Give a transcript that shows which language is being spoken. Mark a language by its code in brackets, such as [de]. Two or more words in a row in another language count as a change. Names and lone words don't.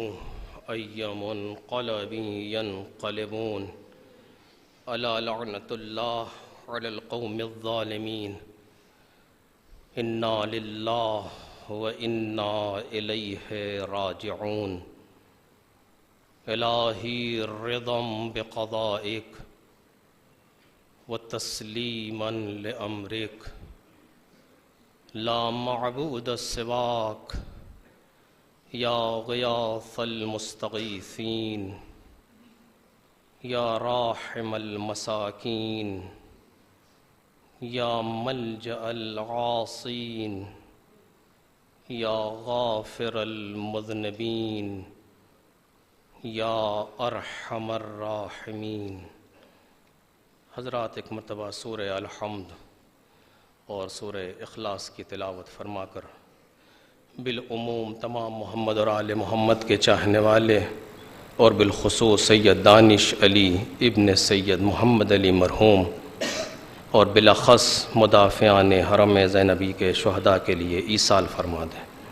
[ar] أي منقلب ينقلبون ألا لعنة الله على القوم الظالمين. إنا لله وإنا إليه راجعون. إلهي رضا بقضائك وتسليما لأمرك. لا معبود سواك يا غياث المستغيثين يا راحم المساكين يا ملجأ العاصين يا غافر المذنبين يا أرحم الراحمين. [ur] حضرات ایک مرتبہ سورہ الحمد اور سورہ اخلاص کی تلاوت فرماکر بالعموم تمام محمد اور آل محمد کے چاہنے والے اور بالخصوص سید دانش علی ابن سید محمد علی مرحوم اور بالخص مدافعان حرم زینبی کے شہدا کے لیے ایصال فرما دیں.